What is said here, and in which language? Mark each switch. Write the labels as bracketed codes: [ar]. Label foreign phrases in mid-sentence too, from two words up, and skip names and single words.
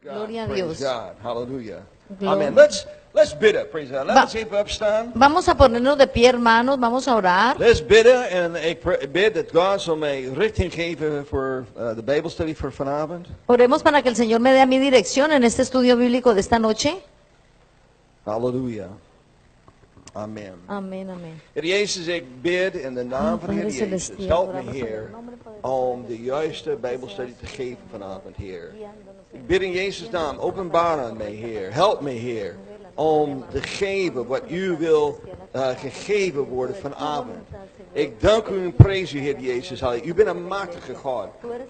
[es] Gloria a [en] Praise [es] Dios. [en] God. Hallelujah. Glory. Amen. Let's bidden. Praise God. [nl] Laten we eens even opstaan. [es] Vamos a ponernos de pie, hermanos, vamos a orar. [en] Let's bidden. [nl] En ik bid dat God zal mij richting geven voor de Bijbelstudie voor vanavond. [es] Oremos para que el Señor me dé a mi dirección en este estudio bíblico de esta noche. [en] Hallelujah. Amen. [es] Amén, amén. [nl] Heer Jezus, ik bid in de naam van Heer [es] Padre [nl] Jezus. [es] celestial, [en] Help me, [es] oramos en el [nl] Heer, [es] nombre poderoso [nl] om de juiste Bijbelstudie te geven vanavond, Heer. Ik bid in Jezus' naam, openbaar aan mij, Heer. Help me, Heer, om te geven wat U wil gegeven worden vanavond. Ik dank U en prijs U, Heer Jezus. Halleluja. U bent een machtige God. Halleluja.